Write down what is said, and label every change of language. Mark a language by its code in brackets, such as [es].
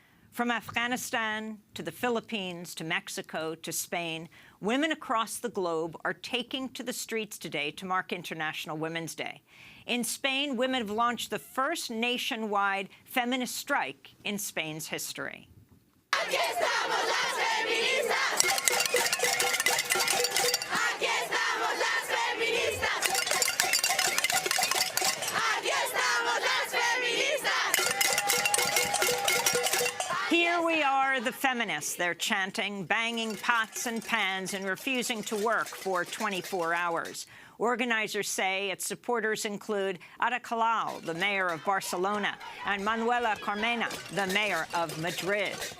[en] From Afghanistan to the Philippines to Mexico to Spain, women across the globe are taking to the streets today to mark International Women's Day. In Spain, women have launched the first nationwide feminist strike in Spain's history. [es] Aquí estamos las feministas. Aquí estamos las feministas. Aquí estamos las feministas. [en] Here we are, the feminists, they're chanting, banging pots and pans and refusing to work for 24 hours. Organizers say its supporters include Ada Colau, the mayor of Barcelona, and Manuela Carmena, the mayor of Madrid.